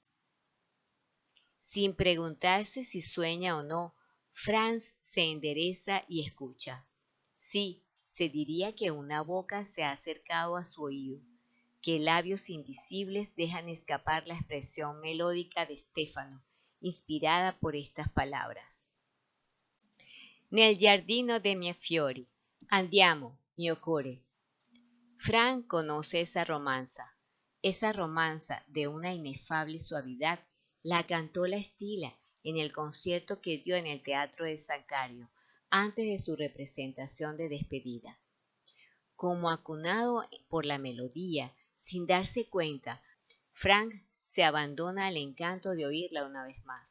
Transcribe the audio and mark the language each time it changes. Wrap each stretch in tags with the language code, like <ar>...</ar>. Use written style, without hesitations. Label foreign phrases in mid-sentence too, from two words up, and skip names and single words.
<es>Sin preguntarse si sueña o no, Franz se endereza y escucha. Sí, se diría que una boca se ha acercado a su oído, que labios invisibles dejan escapar la expresión melódica de Stefano, inspirada por estas palabras.</es> <it>Nel giardino de miei fiori, andiamo, mio core.</it> <es>Fran conoce esa romanza de una inefable suavidad, la cantó la Estila en el concierto que dio en el Teatro de San Cario, antes de su representación de despedida. Como acunado por la melodía, sin darse cuenta, Frank se abandona al encanto de oírla una vez más.</es>